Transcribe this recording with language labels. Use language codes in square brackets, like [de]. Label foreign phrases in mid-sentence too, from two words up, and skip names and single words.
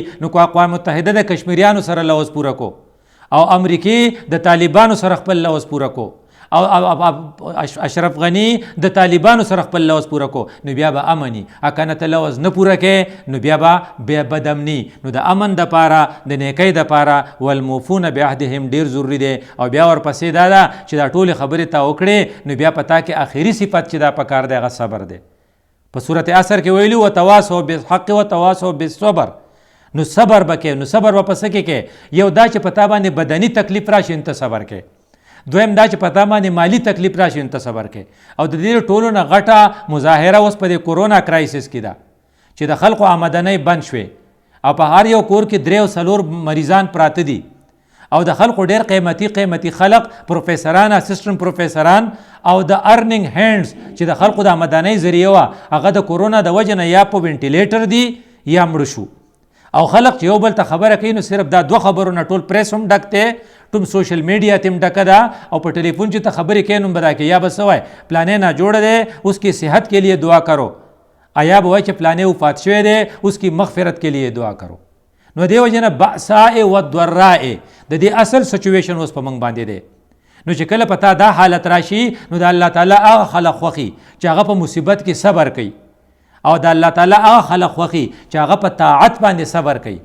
[ps] نو که اقوام متحده د کشمیریانو سره لوز پوره کو او امریکې د طالبانو سره خپل لوز پوره کو او اشرف غنی د طالبانو سره خپل لوز پوره کو نو بیا به امني، اکنه ته لوز نه پوره کې نو بیا به بدامني. نو د امن د پاره د نیکۍ د پاره [ar] والموفون بعهدهم [ps] ډیر ضروری دی. او بیا ورپسې دا ده چې دا ټول خبرې ته وکړې نو بیا پتا کې آخري صفت چې دا پکار دی هغه صبر دی. په سورت عصر کې ویلي [ar] وتواصوا بالحق وتواصوا بالصبر. [ps] نو صبر بکې، نو صبر واپس کې یو دا چې پتا باندې بدني تکلیف راشي انت صبر کې، دویم دا چې پتا باندې مالی تکلیف راشي انت صبر کې. او د دې ټولو نه غټه مظاهره اوس په [en] corona crisis [ps] کې ده چې د خلکو آمدنۍ بند شوې او په هر یو کور کې 3 او 4 مریضان پراته دي او د خلکو ډیر قیمتي خلک پروفیسران، اسسټنټ پروفیسران او د [en] earning hands [ps] چې د خلکو د آمدنۍ ذریعہ وا هغه د کورونا د وجه نه یا په وینټیلیټر دي یا مړ شو. او خلک چې یو بل ته خبره کوي نو صرف دا 2 خبرونه ټول پریس هم ډکته، ټول [en] social media team [ps] ډکه ده او په ټلیفون چې ته خبرې کوي نو بدا کې یا بس وای پلانې نه جوړ دی [ur] اس کی صحت کے لیے دعا کرو، [ps] آیا به وای چې پلانې وفات شوی دی [ur] اس کی مغفرت کے لیے دعا کرو. [ps] نو دیو جن [ar] بأساء و ضراء [ps] د دې اصل سچویشن اوس په موږ باندې دی. نو چې کله پتا دا حالت راشي نو د الله تعالی هغه خلق خوخي چې هغه په مصیبت کې صبر کوي او د الله تعالی هغه خلق خوخي چې هغه په طاعت باندې صبر کوي.